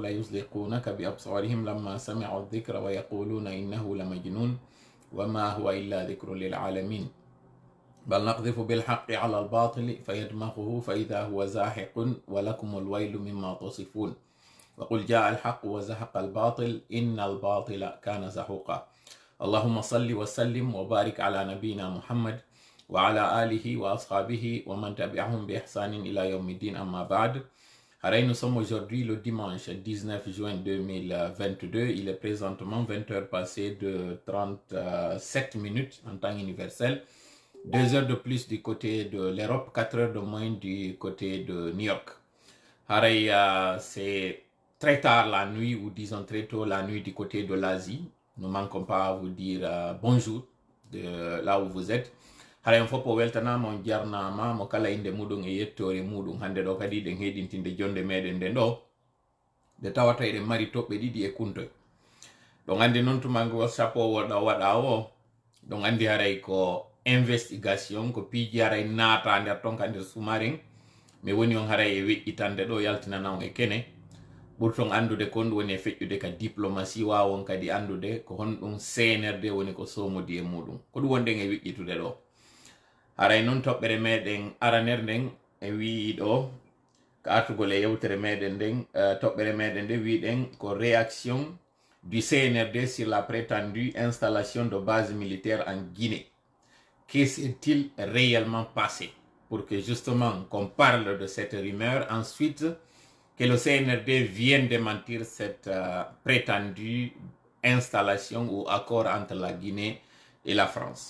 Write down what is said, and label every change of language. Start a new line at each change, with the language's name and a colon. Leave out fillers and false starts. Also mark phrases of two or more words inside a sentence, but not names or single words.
Arabic: ليزلقونك بأبصارهم لما سمعوا الذكر ويقولون إنه لمجنون وما هو إلا ذكر للعالمين بل نقذف بالحق على الباطل فيدمغه فإذا هو زاحق ولكم الويل مما تصفون وقل جاء الحق وزهق الباطل إن الباطل كان زهوقا اللهم صل وسلم وبارك على نبينا محمد وعلى آله وأصحابه ومن تبعهم بإحسان إلى يوم الدين أما بعد.
French: Nous sommes aujourd'hui le dimanche 19 juin 2022. Il est présentement 20h passées de 37 minutes en temps universel. 2 heures de plus du côté de l'Europe, 4 heures de moins du côté de New York. C'est très tard la nuit, ou disons très tôt la nuit du côté de l'Asie. Nous ne manquons pas à vous dire bonjour de là où vous êtes.
Fula: Haray on foppo weltanama on jarnama mo kala inde muɗum e yettore muɗum hande ɗo kadi ɗen heɗintinde jonde meɗen nde ɗo nde tawata eɗen mari toɓɓe ɗiɗi e kuntoy ɗon andi noon tumango sappo waɗa o ɗon andi haray ko investigation ko piiji haray naata nder ton ka nder sumaren mi woni on haray e weƴƴitande ɗo yaltinana on e kene ɓurton andude ko honɗum woni e feƴƴude ka diplomatie wawon kadi andude ko honɗum CNRD woni ko somodi e muɗum ko ɗum wonɗen e weƴƴitude ɗo. Haray non toɓɓere meɗen araner nden e wii ɗo ko artugol e yewtere meɗen nden toɓɓere meɗen nde wiɗen ko
French: réaction du CNRD sur la prétendue installation de base militaire en Guinée. Que s'est-il réellement passé pour que justement qu'on parle de cette rumeur, ensuite que le CNRD vienne démentir cette prétendue installation ou accord entre la Guinée et la France.